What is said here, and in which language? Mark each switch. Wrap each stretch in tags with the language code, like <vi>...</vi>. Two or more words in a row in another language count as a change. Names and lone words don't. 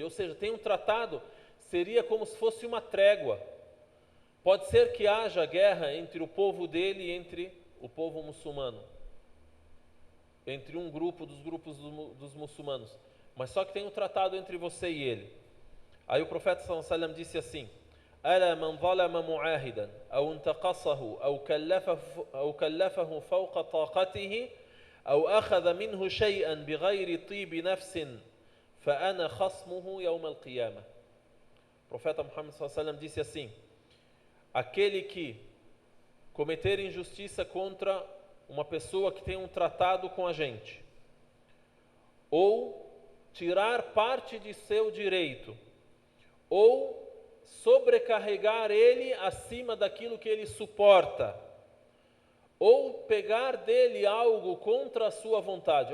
<pt>Ou seja, tem um tratado, seria como se fosse uma trégua. Pode ser que haja guerra entre o povo dele e entre o povo muçulmano, entre um grupo dos grupos dos muçulmanos, mas só que tem um tratado entre você e ele. Aí o profeta</pt> <ar>صلى الله عليه وسلم</ar> <pt>disse assim:</pt> <ar>ألا من ظلم معاهدا أو انتقصه أو كلفه فوق طاقته أو أخذ منه شيئا بغير طيب نفس فأنا خصمه يوم القيامة.</ar> <pt>O profeta Muhammad</pt> <ar>صلى الله عليه وسلم</ar> <pt>disse assim: aquele que cometer injustiça contra uma pessoa que tem um tratado com a gente, ou tirar parte de seu direito, ou sobrecarregar ele acima daquilo que ele suporta, ou pegar dele algo contra a sua vontade.</pt>